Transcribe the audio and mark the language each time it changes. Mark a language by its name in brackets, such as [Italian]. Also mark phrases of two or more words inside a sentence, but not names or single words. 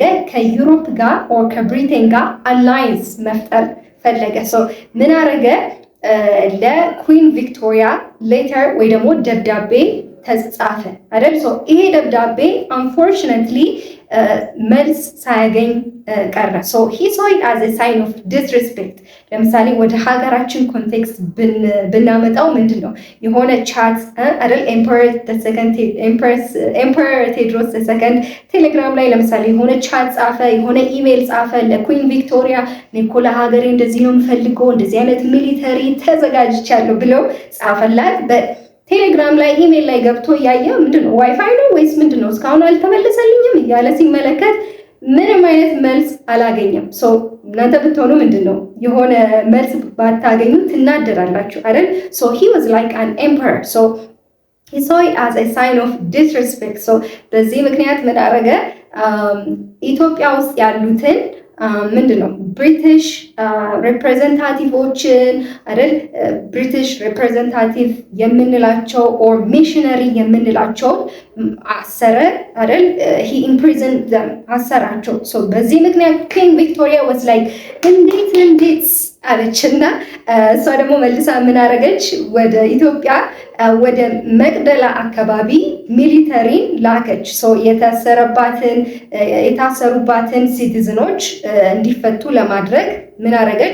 [Amharic] ከዩሮፕ ጋር ኦር ከብሪቴን ጋር አላይንስ መፍጠር ፈለገ። ምን አረገ? ለኩዊን ቪክቶሪያ ሌተር ወይ ደግሞ ደብዳቤ ተጻፈ አይደል? ይሄ ደብዳቤ አንፎርቹኔትሊ መልስ ሳያገኝ ቀረ። [English] he saw it as a sign of disrespect። [Amharic] ለምሳሌ ወደ ሀገራችን ኮንቴክስት ብናመጣው ምንድን ነው የሆነ ቻት አይደል? ኤምፐረር ቴዎድሮስ ሰከንድ ቴሌግራም ላይ ለምሳሌ የሆነ ቻት ጻፈ፣ የሆነ ኢሜይል ጻፈ ለኩዊን ቪክቶሪያ፣ እኔ እኮ ለሀገሬ እንደዚህ ነው የምፈልገው፣ እንደዚህ አይነት ሚሊተሪ ተዘጋጅቻለሁ ብለው ጻፈላት። ቴሌግራም ላይ ኢሜል ላይ ገብቶ እያየ ምንድነው ዋይፋይ ነው ወይስ ምንድነው እስካሁን አልተመለሰልኝም እያለ ሲመለከት ምንም አይነት መልስ አላገኘም። እናንተ ብትሆኑ ምንድነው የሆነ መልስ ባታገኙ ትናደዳላችሁ አይደል? [English] he was like an emperor, he saw it as a sign of disrespect። [Amharic] በዚህ ምክንያት ምን አደረገ? ኢትዮጵያ ውስጥ ያሉትን ምንድነው ብሪቲሽ ሪፕሬዘንታቲቮችን አይደል? [English] British representative [Amharic] የምንላቸው ኦር ሚሽነሪ የምንላቸውን አሰረ አይደል? [English] he imprisoned them፣ [Amharic] አሰራቸው። በዚህ ምክንያት ኩዊን ቪክቶሪያ [English] was like [Amharic] እንዴት አለችና እሷ ደግሞ መልሳ ምን አረገች? ወደ ኢትዮጵያ ወደ መቅደላ አካባቢ ሚሊተሪን ላከች። የታሰሩባትን ሲቲዝኖች እንዲፈቱ ለማድረግ ምን አረገች?